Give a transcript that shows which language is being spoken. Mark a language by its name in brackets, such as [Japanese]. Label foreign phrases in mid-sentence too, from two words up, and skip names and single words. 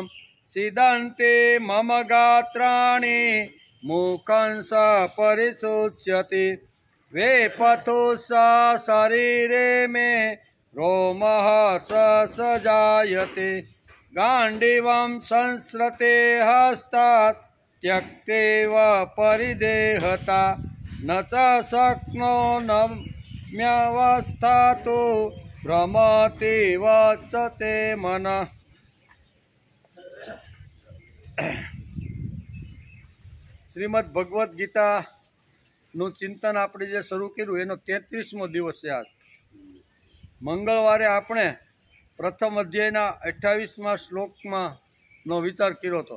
[Sanskrit] सीदन्ते मम गात्राणि मुखं स परिशुष्यति वेपथुः शरीरे मे रोमहर्षः जायते गाण्डीवं संस्रते हस्तात् त्यक्तेव परिदेहता न च शक्नोम्यवस्थातु भ्रमतीव च ते मनः। [Gujarati] શ્રીમદ ભગવદ્ ગીતાનું ચિંતન આપણે જે શરૂ કર્યું એનો 33મો દિવસ છે આજ। મંગળવારે આપણે પ્રથમ અધ્યાયના 28મા શ્લોકમાં નો વિચાર કર્યો હતો।